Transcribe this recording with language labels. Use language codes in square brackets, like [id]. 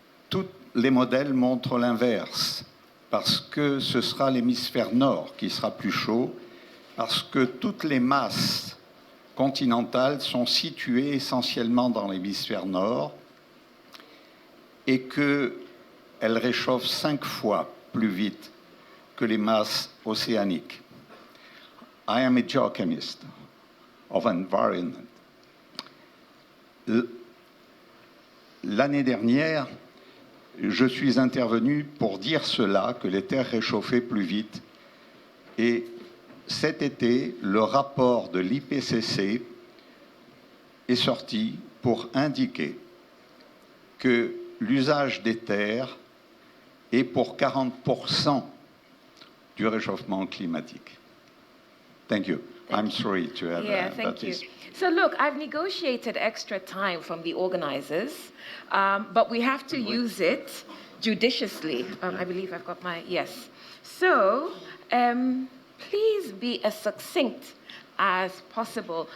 [fr] Tous les modèles montrent l'inverse, parce que ce sera l'hémisphère nord qui sera plus chaud, parce que toutes les masses continentales sont situées essentiellement dans l'hémisphère nord et qu'elles réchauffent 5 fois plus vite que les masses océaniques. [en] I am a geochemist of environment. [fr] L'année dernière, je suis intervenu pour dire cela, que les terres réchauffaient plus vite. Et cet été, le rapport de l'IPCC est sorti pour indiquer que l'usage des terres est pour 40% du réchauffement climatique. [en] Thank you. I'm sorry to have thank you. So look, I've negotiated extra time from the organizers, but we have to use it judiciously. I believe I've got my, yes. So please be as succinct as possible.